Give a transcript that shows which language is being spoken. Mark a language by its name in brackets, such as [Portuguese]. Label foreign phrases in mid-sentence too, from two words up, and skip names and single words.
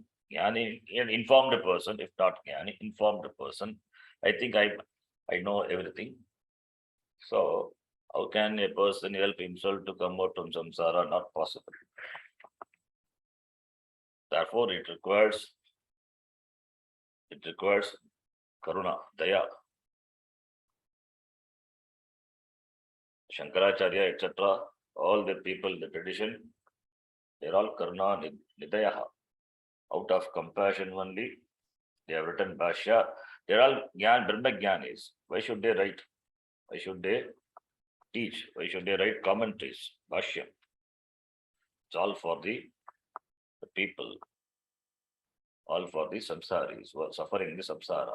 [English] Jnani, an informed person, if not jnani, informed person. I think I know everything. So how can a person help himself to come out from samsara? Not possible. Therefore, it requires [Sanskrit] karuna, daya. [English] Shankaracharya, etc., all the people in the tradition, they're all [Sanskrit] karuna nidayaha. [English] Out of compassion only, they have written bhashya. They're all [Sanskrit] Brahma Jnanis. [English] Why should they write? Why should they teach? Why should they write commentaries? Bhashya. It's all for the people, all for the samsaris who are suffering the samsara.